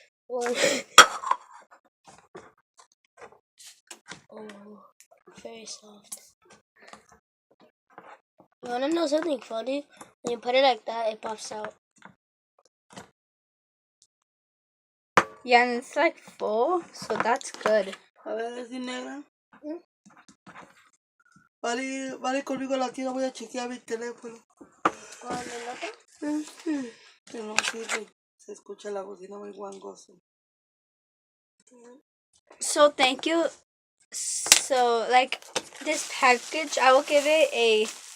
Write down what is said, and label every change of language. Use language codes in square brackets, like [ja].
[en] Oh, very soft. You wanna know something funny? When you put it like that, it pops out. Yeah, and it's like full, so that's good. [es] A ver, si negra. Vale conmigo a la tienda, voy a chequear mi teléfono. Que no sirve. Se escucha la bocina muy guangosa. [en] So thank you. So like this package, I will give it a